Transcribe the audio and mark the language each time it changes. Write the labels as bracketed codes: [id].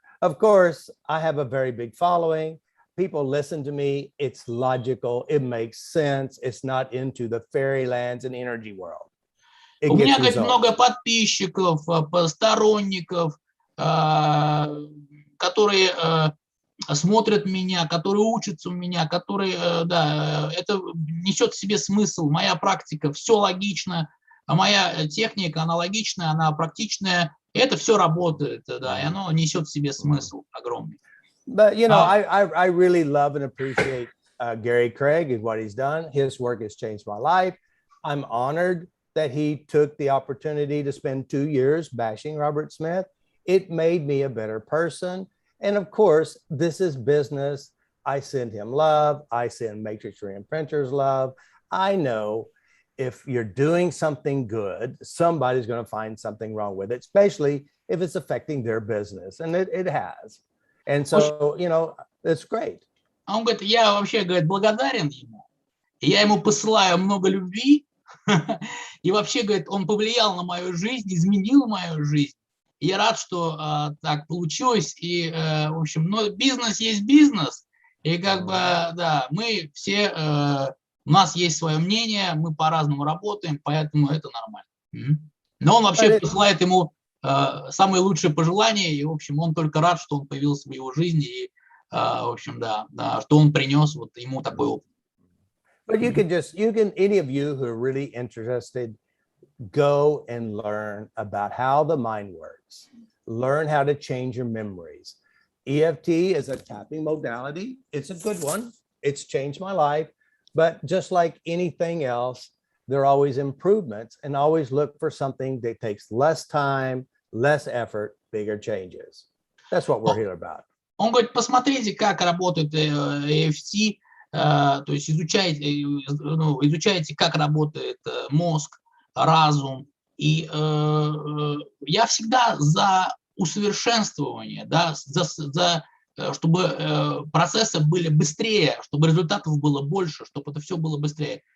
[en] Of course, I have a very big following. People listen to me. It's logical. It makes sense. It's not into the fairylands and energy world. [ru] У меня, говорит, много подписчиков, сторонников, которые смотрят меня, которые учатся у меня, которые, да, это несет в себе смысл. Моя практика, все логично, а моя техника, она логичная, она практичная. Это все работает, да, и оно несет в себе смысл огромный. [en] But, you know, I really love and appreciate Gary Craig and what he's done. His work has changed my life. I'm honored that he took the opportunity to spend 2 years bashing Robert Smith. It made me a better person. And of course, this is business. I send him love. I send Matrix Reimprinters love. I know if you're doing something good, somebody's going to find something wrong with it, especially if it's affecting their business. And it has. And so, you know, it's great. [ru] Он говорит, я вообще, говорит, благодарен ему. Я ему посылаю много любви. И вообще, говорит, он повлиял на мою жизнь, изменил мою жизнь. И я рад, что так получилось. И, в общем, ну, бизнес есть бизнес. И как бы, да, мы все, у нас есть свое мнение, мы по-разному работаем, поэтому это нормально. Но он вообще посылает ему самые лучшие пожелания. И, в общем, он только рад, что он появился в его жизни. И, в общем, да, что он принес вот ему такой опыт. [en] But you can, any of you who are really interested, go and learn about how the mind works. Learn how to change your memories. EFT is a tapping modality. It's a good one. It's changed my life. But just like anything else, there are always improvements, and always look for something that takes less time, less effort, bigger changes. That's what we're here about. [ru] Он говорит, посмотрите, как работает EFT. То есть изучайте, как работает мозг, разум. И я всегда за усовершенствование, да, чтобы процессы были быстрее, чтобы результатов было больше, чтобы это все было быстрее.